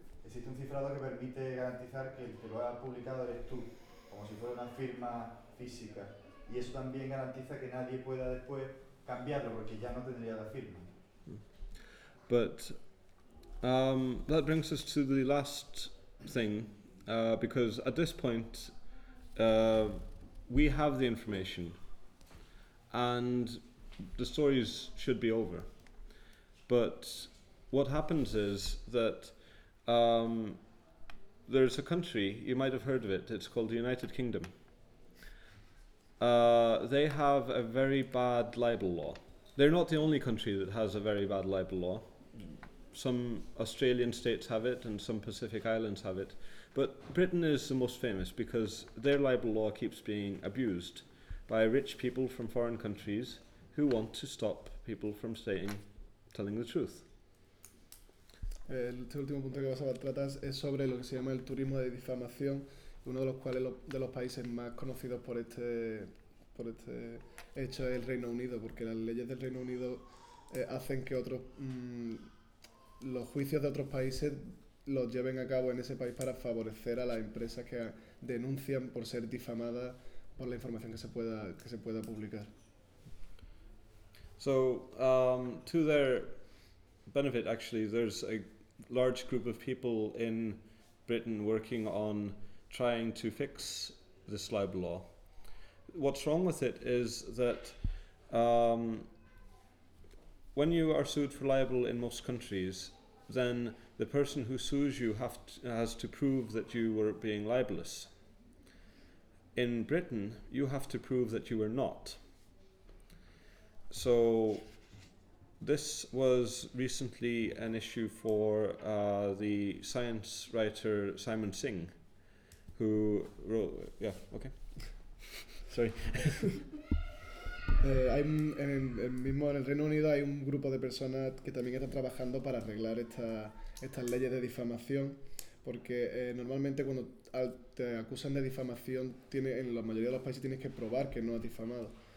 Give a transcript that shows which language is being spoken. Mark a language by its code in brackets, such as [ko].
[es] Existe un cifrado que permite garantizar que el que lo ha publicado eres tú, como si fuera una firma física. Y eso también garantiza que nadie pueda después cambiarlo porque ya no tendría la firma. [en] But that brings us to the last thing, because at this point we have the information and the stories should be over. But what happens is that there's a country, you might have heard of it, it's called the United Kingdom. They have a very bad libel law. They're not the only country that has a very bad libel law. Some Australian states have it and some Pacific Islands have it. But Britain is the most famous because their libel law keeps being abused by rich people from foreign countries who want to stop people from telling the truth. [es] Este último punto que vas a tratar es sobre lo que se llama el turismo de difamación, uno de los cuales de los países más conocidos por este hecho es el Reino Unido, porque las leyes del Reino Unido hacen que otros los juicios de otros países los lleven a cabo en ese país para favorecer a las empresas que denuncian por ser difamadas por la información que se pueda publicar. [en] So, to their benefit, actually, there's a large group of people in Britain working on trying to fix this libel law. What's wrong with it is that when you are sued for libel in most countries, then the person who sues you has to prove that you were being libelous. In Britain, you have to prove that you were not. So this was recently an issue for the science writer Simon Singh, who wrote, [es] Hay un, mismo en el Reino Unido hay un grupo de personas que también están trabajando para arreglar estas leyes de difamación, porque normalmente cuando te acusan de difamación, en la mayoría de los países tienes que probar que no has difamado.